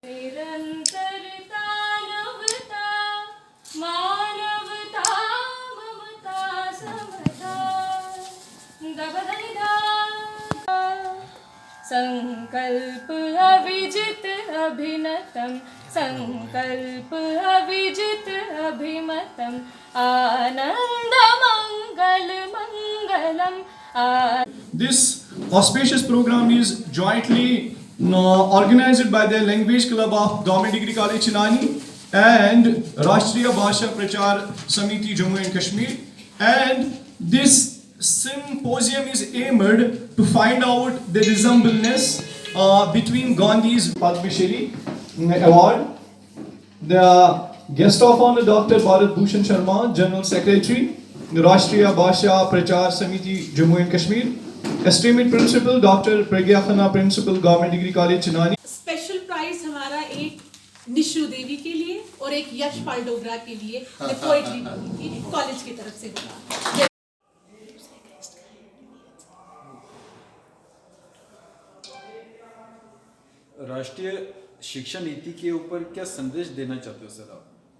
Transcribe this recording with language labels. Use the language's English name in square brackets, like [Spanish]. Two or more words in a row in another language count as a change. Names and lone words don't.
[Sanskrit] निरंतरता नवता मानवता ममता समता गबदनिधा संकल्प अविजित अभिनतम संकल्प अविजित अभिमतम आनंद मंगल मंगलम। [English] This auspicious program is jointly organized by the Language Club of Government Degree College Chinani and Rashtriya Bhasha Prachar Samiti Jammu and Kashmir, and this symposium is aimed to find out the resemblance between Gandhi's Padma Shri Award. The guest of honor Dr. Bharat Bhushan Sharma, General Secretary, Rashtriya Bhasha Prachar Samiti Jammu and Kashmir, esteemed Principal Dr. Pragya Khanna, Principal Government Degree College Chinani. special prize [Hindi] हमारा एक निशु देवी के लिए और एक यशपाल डोगरा के लिए [English] poetry college [Hindi] की तरफ से होगा। राष्ट्रीय शिक्षा नीति के ऊपर क्या संदेश देना चाहते हो सर आप?